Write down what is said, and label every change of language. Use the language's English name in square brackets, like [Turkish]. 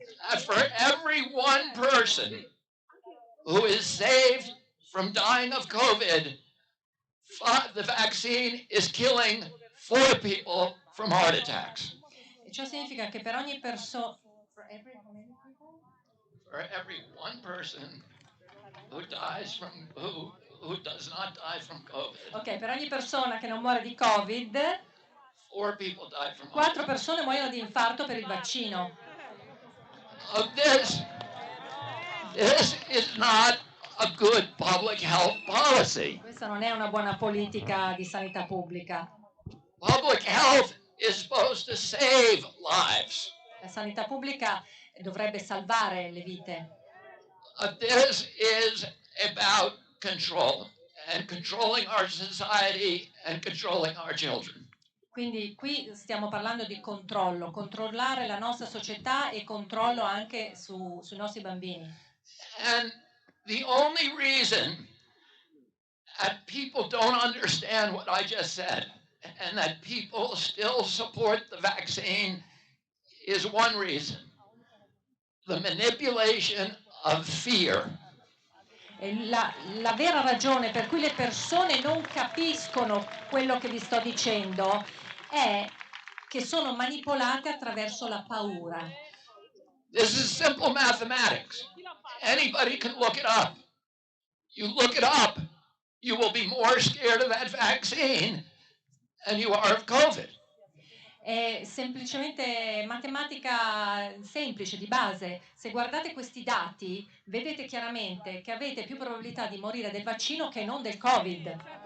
[English] that for every one person who is saved from dying of COVID, the vaccine is killing 4 people from heart attacks. [Italian] Ciò significa che per ogni persona... [English] For every one person who dies from, who does not die from COVID. [Italian] Ok, per ogni persona che non muore di Covid, [English] 4 people die from [Italian] 4 persone muoiono di infarto per il vaccino. [English] This is not a good public health policy. [Italian] Questa non è una buona politica di sanità pubblica. [English] Public health is supposed to save lives. [Italian] La sanità pubblica dovrebbe salvare le vite. [English] This is about control and controlling our society and controlling our children. [Italian] Quindi qui stiamo parlando di controllo, controllare la nostra società e controllo anche sui nostri bambini. [English] And the only reason that people don't understand what I just said and that people still support the vaccine is one reason: the manipulation of fear. [Italian] La vera ragione per cui le persone non capiscono quello che vi sto dicendo è che sono manipolate attraverso la paura. [English] This is simple mathematics. Anybody can look it up. You look it up, you will be more scared of that vaccine than you are of COVID. [Italian] È semplicemente matematica semplice, di base. Se guardate questi dati, vedete chiaramente che avete più probabilità di morire del vaccino che non del Covid.